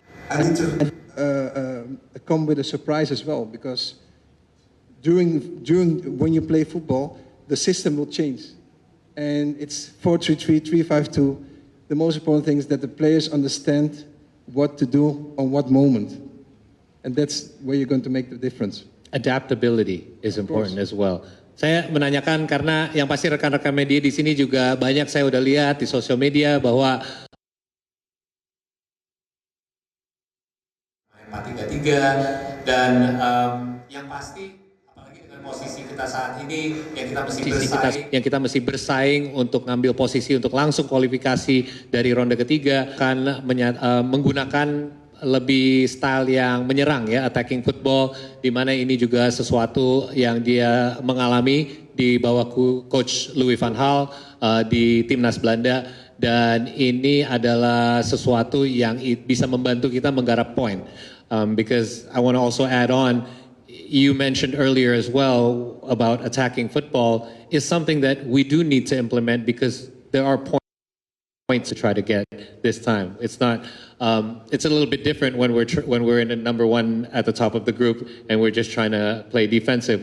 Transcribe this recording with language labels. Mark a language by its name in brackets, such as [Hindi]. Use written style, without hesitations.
[English] I need to come with a surprise as well, because during when you play football, the system will change, and it's 4-3-3, 3-5-2. The most important thing is that the players understand what to do on what moment, and that's where you're going to make the difference. Adaptability is important as well. [Indonesian] Saya menanyakan karena yang pasti rekan-rekan media di sini juga banyak saya udah lihat di sosial media bahwa 4-3-3 dan yang pasti apalagi dengan posisi kita saat ini yang kita mesti bersaing untuk ngambil posisi untuk langsung kualifikasi dari ronde ketiga, kan menggunakan lebih style yang menyerang ya, [English] attacking football, [Indonesian] di mana ini juga sesuatu yang dia mengalami di bawah coach Louis van Gaal di Timnas Belanda, dan ini adalah sesuatu yang bisa membantu kita menggarap poin. [English] Because I want to also add on, you mentioned earlier as well about attacking football is something that we do need to implement, because there are points to try to get this time. It's not. It's a little bit different when we're in the number one at the top of the group and we're just trying to play defensive.